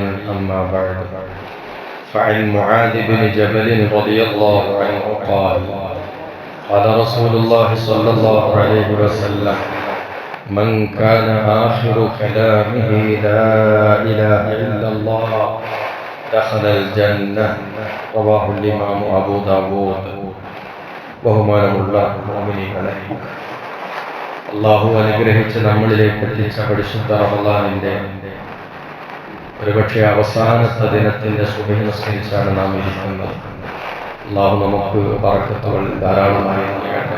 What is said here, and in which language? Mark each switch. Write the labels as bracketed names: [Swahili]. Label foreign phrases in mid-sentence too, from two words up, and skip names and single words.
[Arabic] أما بعد، فعن معاذ بن جبل رضي الله عنه قال: قال رسول الله صلى الله عليه وسلم: من كان آخر كلامه لا إله إلا الله دخل الجنة. رواه الإمام أبو داود. [Malayalam] ബഹുമാനമുള്ള മുഅ്മിനീങ്ങളെ, അല്ലാഹു അനുഗ്രഹിച്ച് നമ്മളിലേക്ക് എത്തിച്ച പരിശുദ്ധ റമളാനിന്റെ ഒരുപക്ഷെ അവസാനത്തെ ദിനത്തിന്റെ സുബഹി നിസ്കരിച്ചാണ് നാം ഇരിക്കുന്നത്. അല്ലാഹു നമുക്ക് ബറക്കത്തുകൾ ധാരാളമായി നൽകട്ടെ.